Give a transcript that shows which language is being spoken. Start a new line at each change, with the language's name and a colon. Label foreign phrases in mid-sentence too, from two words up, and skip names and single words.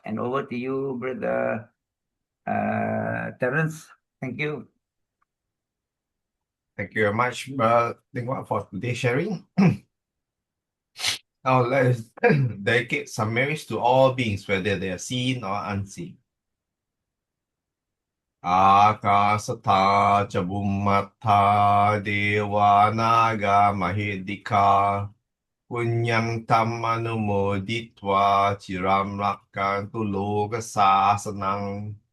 English: And over to you, Brother Terence. Thank you. Thank you very much, Leng for today's sharing. Now let's dedicate some merits to all beings, whether they are seen or unseen.
Pali: Akasatha ca bhummatha deva naga mahedika punyang tam anumoditva chiram rakkantu loka sasanang